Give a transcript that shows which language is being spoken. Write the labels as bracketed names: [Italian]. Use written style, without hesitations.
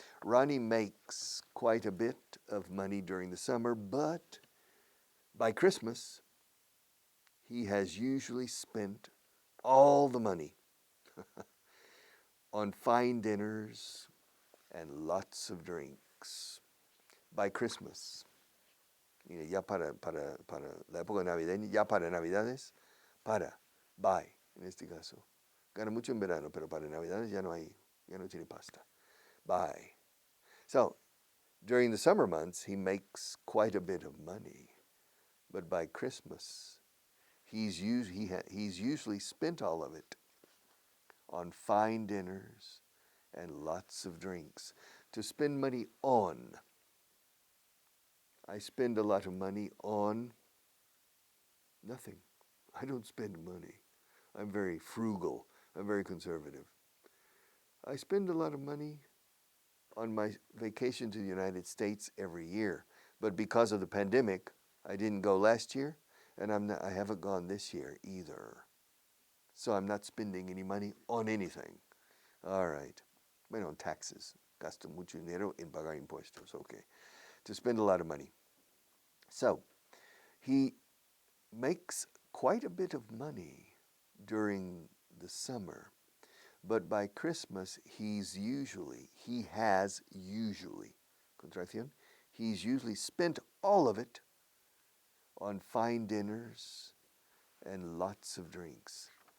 [English] Ronnie makes quite a bit of money during the summer, but by Christmas, he has usually spent all the money on fine dinners and lots of drinks. By Christmas. [Spanish] Ya para la época navideña, ya para Navidades, by, en este caso. Gana mucho en verano, pero para Navidades ya no tiene pasta. [English] By. So, during the summer months, he makes quite a bit of money. But by Christmas, he's usually spent all of it on fine dinners and lots of drinks. To spend money on. I spend a lot of money on nothing. I don't spend money. I'm very frugal. I'm very conservative. I spend a lot of money on my vacation to the United States every year. But because of the pandemic, I didn't go last year, and I haven't gone this year either. So I'm not spending any money on anything. All right. Bueno, on taxes. [Spanish] Gasto mucho dinero en pagar impuestos. [English] Okay. To spend a lot of money. So, he makes quite a bit of money during the summer, but by Christmas he's usually, contracción, he's usually spent all of it on fine dinners and lots of drinks.